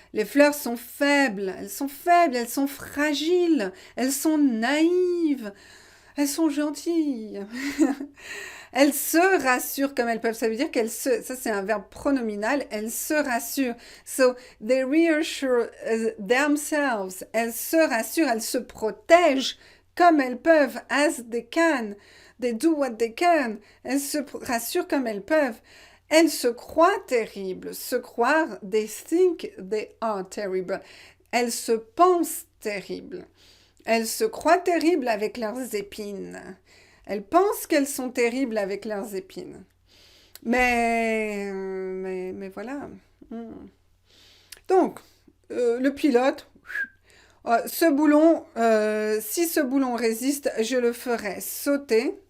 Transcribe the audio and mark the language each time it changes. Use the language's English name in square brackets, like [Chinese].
[French] Les fleurs sont faibles, elles sont fragiles, elles sont naïves, elles sont gentilles. Elles se rassurent comme elles peuvent. Ça veut dire ça c'est un verbe pronominal, elles se rassurent. [English] So, they reassure themselves. [French] Elles se rassurent, elles se protègent comme elles peuvent, [English] as they can. They do what they can. [French] Elles se rassurent comme elles peuvent. Elles se croient terribles. Se croire, [English] they think they are terrible. [French] Elles se pensent terribles. Elles se croient terribles avec leurs épines. Elles pensent qu'elles sont terribles avec leurs épines. Mais voilà. Donc, le pilote, ce boulon, si ce boulon résiste, je le ferai sauter.